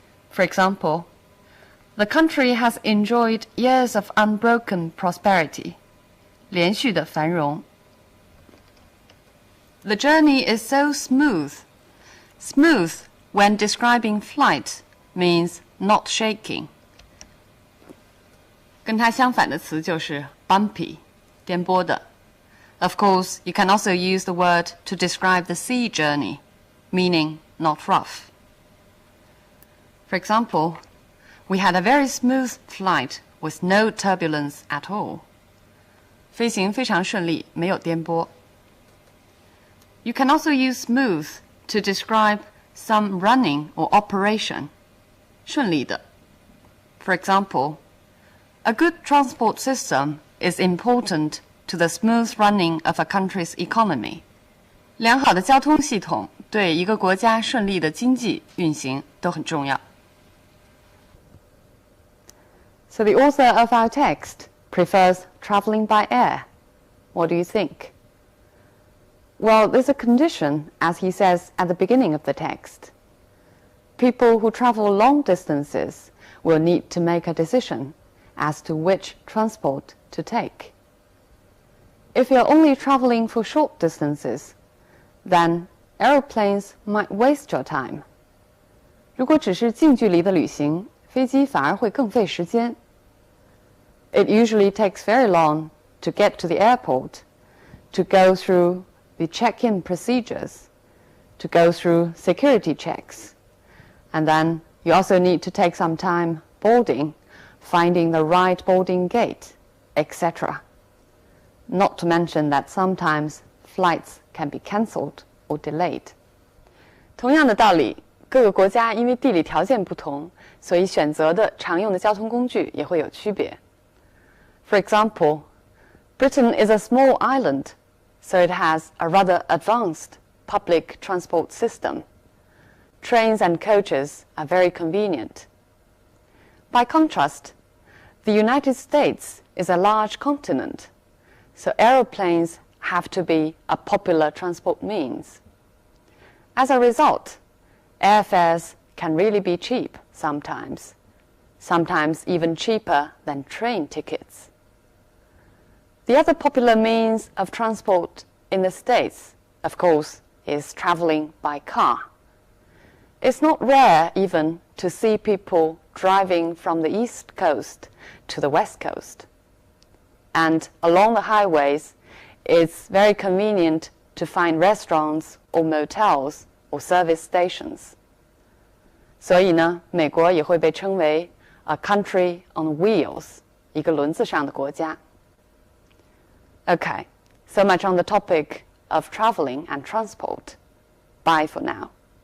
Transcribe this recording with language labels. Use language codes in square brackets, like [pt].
[en] For example, the country has enjoyed years of unbroken prosperity. [zh] 连续的繁荣。 [en] The journey is so smooth. Smooth, when describing flight, means not shaking. [zh] 跟它相反的词就是 bumpy, 颠簸的。 [en] Of course, you can also use the word to describe the sea journey, meaning not rough. For example, we had a very smooth flight with no turbulence at all. [zh] 飞行非常顺利，没有颠簸。 [en] You can also use smooth to describe some running or operation, 顺利的。 For example, a good transport system is important to the smooth running of a country's economy. [zh] 良好的交通系统对一个国家顺利的经济运行都很重要。 [en] So the author of our text prefers traveling by air. What do you think? Well, there's a condition, as he says at the beginning of the text. People who travel long distances will need to make a decision as to which transport to take. If you're only traveling for short distances, then aeroplanes might waste your time. [zh] 如果只是近距离的旅行，飞机反而会更费时间。 [en] It usually takes very long to get to the airport, to go through the check-in procedures, to go through security checks. And then you also need to take some time boarding, finding the right boarding gate, etc. Not to mention that sometimes flights can be cancelled or delayed. [zh] 同样的道理，各个国家因为地理条件不同，所以选择的常用的交通工具也会有区别。 [en] For example, Britain is a small island, so it has a rather advanced public transport system. Trains and coaches are very convenient. By contrast, the United States is a large continent, so aeroplanes have to be a popular transport means. As a result, airfares can really be cheap sometimes even cheaper than train tickets. The other popular means of transport in the States, of course, is traveling by car. It's not rare even to see people driving from the East Coast to the West Coast. And along the highways, it's very convenient to find restaurants or motels or service stations. [zh] 所以呢，美国也会被称为 [en] a country on wheels, [zh] 一个轮子上的国家。 [en] Okay, so much on the topic of traveling and transport. Bye for now.